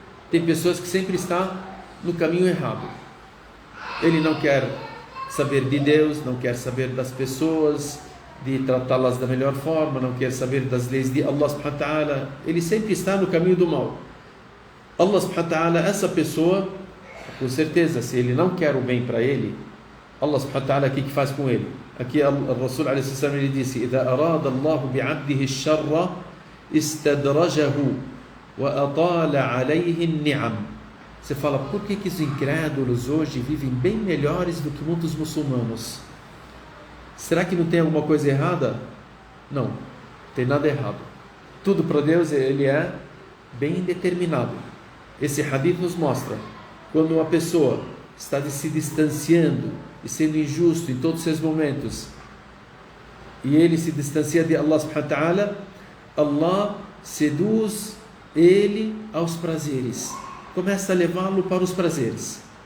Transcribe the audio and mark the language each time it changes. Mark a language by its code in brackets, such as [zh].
[pt] Tem pessoas que sempre estão no caminho errado. Ele não quer saber de Deus, não quer saber das pessoas, de tratá-las da melhor forma, não quer saber das leis de Allah subhanahu wa ta'ala. Ele sempre está no caminho do mal. Allah subhanahu wa ta'ala, essa pessoa, com certeza, se ele não quer o bem para ele, Allah subhanahu wa ta'ala, o que faz com ele? Aqui o Rasul alayhi salam, ele disse: [ar] إذا أراد الله بعبده الشر استدرجه وأطال عليه النعم. [pt] Você fala, por que os incrédulos hoje vivem bem melhores do que muitos muçulmanos? Será que não tem alguma coisa errada? Não, não tem nada errado. Tudo para Deus, ele é bem determinado. Esse hadith nos mostra, quando uma pessoa está se distanciando e sendo injusto em todos os seus momentos, e ele se distancia de Allah subhanahu wa ta'ala, Allah seduz ele aos prazeres, começa a levá-lo para os prazeres.